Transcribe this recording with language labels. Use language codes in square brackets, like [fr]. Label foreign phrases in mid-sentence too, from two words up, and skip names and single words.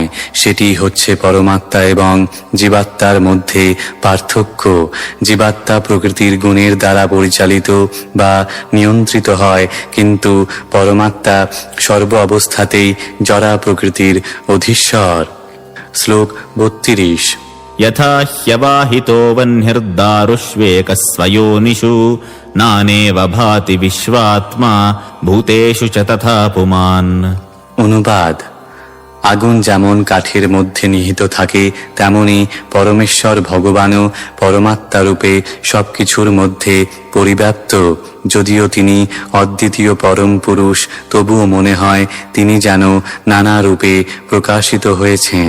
[bn] সেটি হচ্ছে পরমাত্মা এবং জীবাত্মার মধ্যে পার্থক্য। জীবাত্মা প্রকৃতির গুণের দ্বারা পরিচালিত বা নিয়ন্ত্রিত হয়, কিন্তু পরমাত্মা সর্ব অবস্থাতেই জরা প্রকৃতির অধীশ্বর। শ্লোক 32। [sa] यथा ह्यवाहितो वह्निर्दारुष्वेकस्वयोनिषु नानेव भाति विश्वात्मा भूतेषु च तथा पुमान्। [bn] অনুবাদ: আগুন যেমন কাঠের মধ্যে নিহিত থাকে, তেমনি পরমেশ্বর ভগবানও পরমাত্মা রূপে সবকিছুর মধ্যে পরিব্যাপ্ত। যদিও তিনি অদ্বিতীয় পরম পুরুষ, তবুও মনে হয় তিনি যেন নানা রূপে প্রকাশিত হয়েছেন।